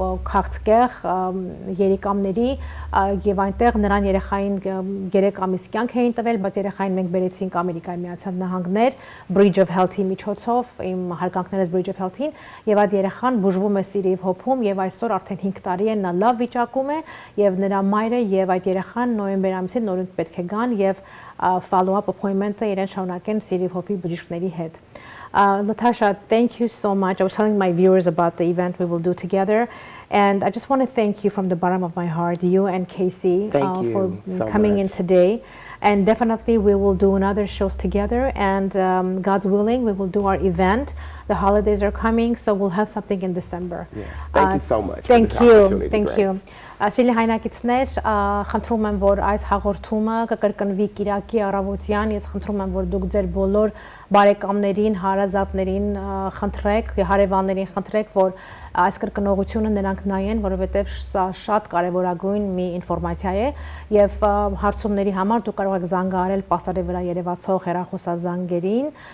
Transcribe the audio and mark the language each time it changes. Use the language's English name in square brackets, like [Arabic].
[Armenian] քաղցկեղ երիկամների եւ այնտեղ նրան երեխային 3 ամիս կյանք էին տվել, բայց երեխային մենք բերեցինք Ամերիկայի Միացյալ Նահանգներ Bridge of Health-ի միջոցով, իմ հարգանքներս Bridge of Health-ին, եւ այդ երեխան բուժվում է City of Hope-ում եւ այսօր արդեն 5 տարի է նա լավ վիճակում է եւ նրա մայրը եւ այդ երեխան նոյեմբեր ամսին նորից պետք է գան եւ follow-up appointment-ը իրեն շարունակեն City of Hope-ի բժիշկների հետ. [English] Natasha, thank you so much. I was telling my viewers about the event we will do together, and I just want to thank you from the bottom of my heart, you and Casey, for coming in today. And definitely we will do another shows together, and God's willing, we will do our event. The holidays are coming, so we'll have something in December. Yes, thank you so much. Thank you, thank you. [Armenian] Սիրելի հայրենակիցներ, խնդրում եմ, որ այս հաղորդումը կկրկնվի Կիրակի առավոտյան, ես խնդրում եմ, որ դուք ձեր բոլոր բարեկամներին, հարազատներին խնդրեք, հարևաններին խնդրեք, որ այս կրկնողությունը նրանք նայեն, որովհետև սա շատ կարևորագույն մի ինֆորմացիա է եւ հարցումների համար դուք կարող եք զանգահարել պաստարի վրա երևացող հեռախոսազանգերին